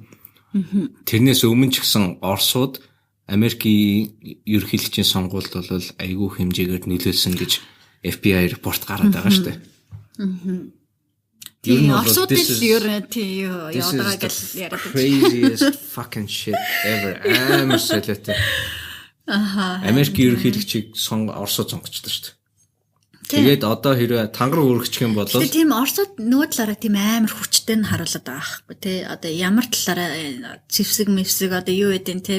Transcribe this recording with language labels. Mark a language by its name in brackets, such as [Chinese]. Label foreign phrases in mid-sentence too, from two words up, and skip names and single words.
[Mongolian] Тэрнээс өмнө ч гэсэн Оросууд Америкийн ерөнхийлөгчийн сонгуульд бол айгүй хэмжээгээр нөлөөлсөн гэж FBI репорт гараад байгаа шүү дээ. Тийм Оросууд л яваагаа гэл яриад байна. [English] Craziest fucking shit ever. [Mongolian] Амар солиотой. Америкийн ерөнхийлөгчийг Оросууд сонгочлоо шүү дээ. Тэгээд одоо хэрвээ тангар өргөчих юм бол тийм Оросууд нөгөө талаараа тийм амар хүчтэй нь харуулдаг байгаа байхгүй тий. Одоо ямар талаараа зэвсэг одоо юу гэдэг тий.